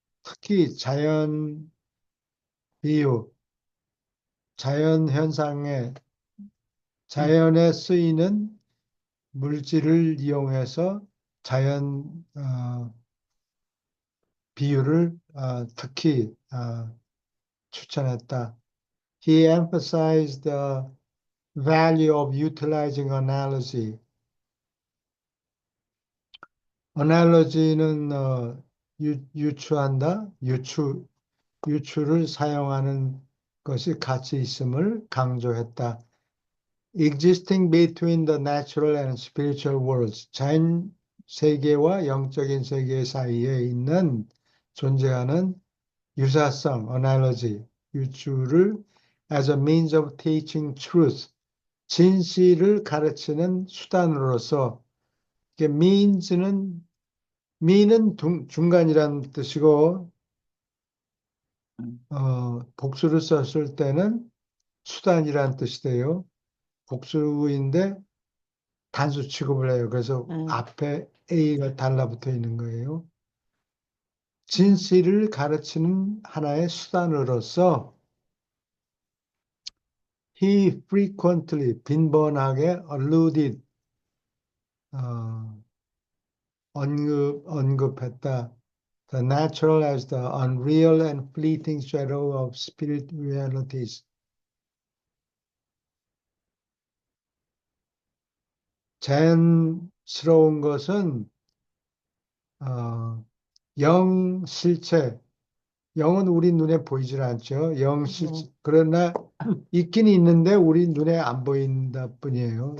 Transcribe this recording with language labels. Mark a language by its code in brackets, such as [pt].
[ko] 특히 자연 비유, 자연 현상에, 자연에 쓰이는 물질을 이용해서 자연 비유를 특히 추천했다. [en] He emphasized the value of utilizing analogy. [ko] analogy는 유추한다, 유추를 사용하는 것이 가치 있음을 강조했다. [en] Existing between the natural and spiritual worlds. [ko] 자연 세계와 영적인 세계 사이에 존재하는 유사성, analogy, 유추를 [en] as a means of teaching truth. [ko] 진실을 가르치는 수단으로서 이게 means는 중간이라는 뜻이고 복수를 썼을 때는 수단이라는 뜻이 돼요. 복수인데 단수 취급을 해요. 그래서 앞에 A가 달라붙어 있는 거예요. 진실을 가르치는 하나의 수단으로서 [en] he frequently [ko] 빈번하게 [en] alluded [ko] 언급했다. [en] The natural as the unreal and fleeting shadow of spirit realities. [ko] 자연스러운 것은 영 실체, 영은 우리 눈에 보이질 않죠. 영 실체, 그러나 있긴 있는데 우리 눈에 안 보인다 뿐이에요.